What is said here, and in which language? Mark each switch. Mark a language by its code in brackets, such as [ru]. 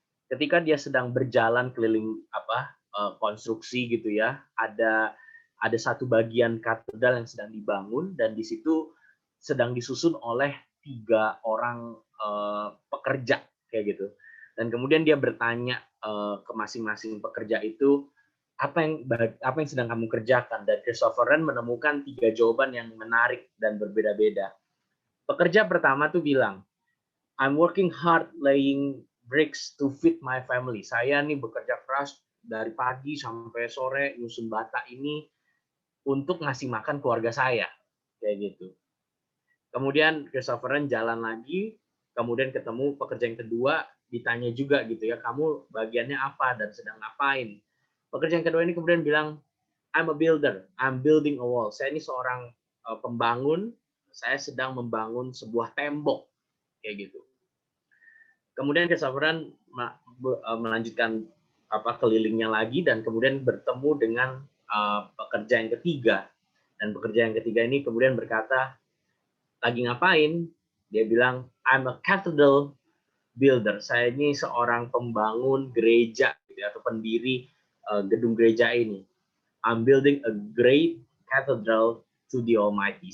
[id] Ketika dia sedang berjalan keliling konstruksi gitu ya, ada satu bagian katedral yang sedang dibangun, dan di situ sedang disusun oleh 3 orang pekerja kayak gitu. Dan kemudian dia bertanya ke masing-masing pekerja itu, apa yang sedang kamu kerjakan? Dan Christopher Wren menemukan 3 jawaban yang menarik dan berbeda-beda. Pekerja pertama tuh bilang, [en] I'm working hard laying bricks to feed my family. [id] Saya nih bekerja keras dari pagi sampai sore nyusun bata ini untuk ngasih makan keluarga saya, kayak gitu. Kemudian Christopher Wren jalan lagi, kemudian ketemu pekerja yang kedua, ditanya juga gitu ya, kamu bagiannya apa dan sedang ngapain? Pekerja yang kedua ini kemudian bilang, [en] I'm a builder, I'm building a wall. [id] Saya ini seorang pembangun, saya sedang membangun sebuah tembok, kayak gitu. Kemudian Christopher Wren melanjutkan kelilingnya lagi, dan kemudian bertemu dengan pekerja yang ketiga. Dan pekerja yang ketiga ini kemudian berkata, lagi ngapain? Dia bilang, [en] I'm a cathedral builder. [id] Saya ini seorang pembangun gereja gitu, atau pendiri gedung gereja ini. [en] I'm building a great cathedral to the Almighty.